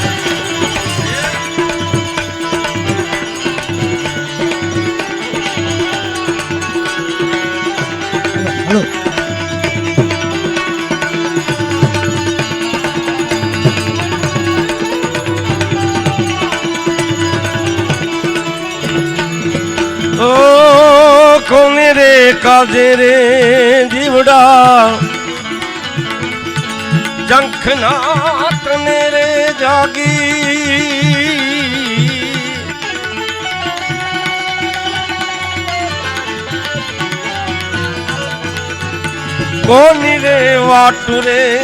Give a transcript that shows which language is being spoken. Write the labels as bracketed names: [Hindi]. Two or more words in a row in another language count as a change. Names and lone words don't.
[English] Hello. [Gujarati] ઓહ, કોને રે કાજે રે જીવડા જંખનાથ ને રે જાગી કોની રે વાટુ રે